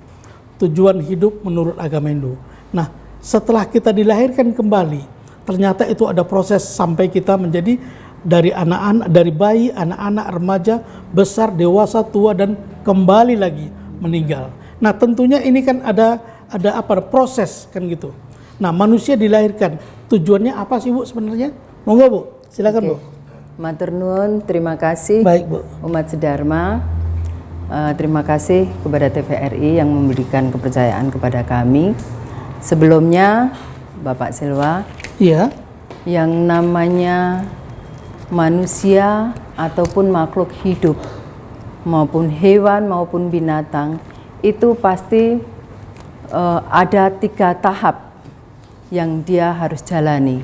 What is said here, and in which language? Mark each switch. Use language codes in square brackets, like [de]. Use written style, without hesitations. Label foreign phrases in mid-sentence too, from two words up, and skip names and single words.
[id] Tujuan hidup menurut agama Hindu. Nah, setelah kita dilahirkan kembali, ternyata itu ada proses sampai kita menjadi dari anak-anak, dari bayi, anak-anak, remaja, besar, dewasa, tua, dan kembali lagi meninggal. Nah, tentunya ini kan ada proses kan gitu. Nah, manusia dilahirkan, tujuannya apa sih, Bu, sebenarnya? Monggo, Bu, silakan. Bu. [jv] Matur nuwun, [id] terima kasih. Baik, Bu. Umat Sedharma, terima kasih kepada TVRI yang memberikan kepercayaan kepada kami. Sebelumnya, Bapak Selwa, iya, yang namanya manusia ataupun makhluk hidup maupun hewan maupun binatang itu pasti ada 3 tahap yang dia harus jalani.